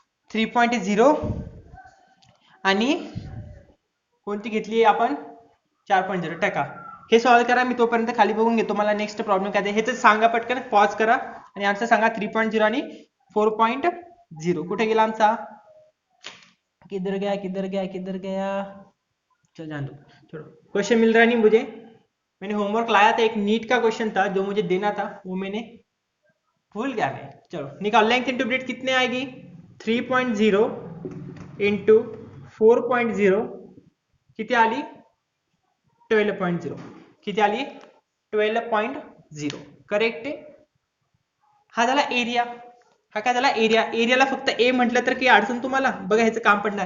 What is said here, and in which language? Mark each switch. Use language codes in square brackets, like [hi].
[mr] 3.0 आणि कोणती घेतली आपण 4.0, टाका. हे सॉल्व करा, मी तोपर्यंत खाली बघून घेतो, मला नेक्स्ट प्रॉब्लेम काय हे तर सांगा पटकन, पॉज करा आणि आन्सर सांगा. 3.0 आणि 4.0 कुठे गेला आमचा, [hi] किधर गया, चल जान दो, छोड़ो. क्वेश्चन मिल रहा नहीं मुझे, मैंने होमवर्क लाया था, एक नीट का क्वेश्चन था जो मुझे देना था, वो मैंने भूल गया मैं. चलो निकाल, लेंथ इंटू ब्रीथ कितने आएगी, [mr] 3.0 इंटू 4.0 किती आली 12.0, किती आली 12.0, करेक्ट आहे. हा झाला एरिया, हा काय झाला एरिया. एरियाला फक्त ए म्हटलं तर काही अडचण तुम्हाला, बघा ह्याचं काम पडणार.